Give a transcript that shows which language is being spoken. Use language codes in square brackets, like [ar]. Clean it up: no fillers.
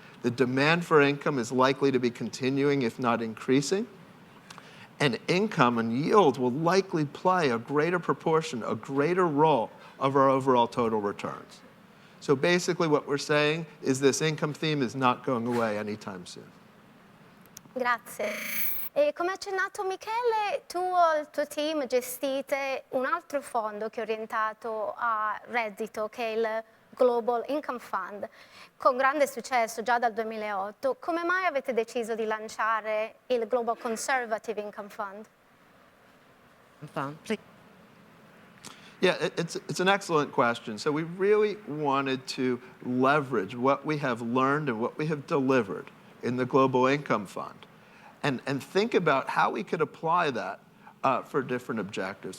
[en] The demand for income is likely to be continuing, if not increasing. And income and yield will likely play a greater proportion, a greater role of our overall total returns. So basically what we're saying is this income theme is not going away anytime soon. [it] Grazie. E come ha accennato Michele, tu e il tuo team gestite un altro fondo che è orientato a reddito, che è il Global Income Fund, con grande successo già dal 2008. Come mai avete deciso di lanciare il Global Conservative Income Fund? [en] Yeah, it's an excellent question. So we really wanted to leverage what we have learned and what we have delivered in the Global Income Fund and think about how we could apply that for different objectives.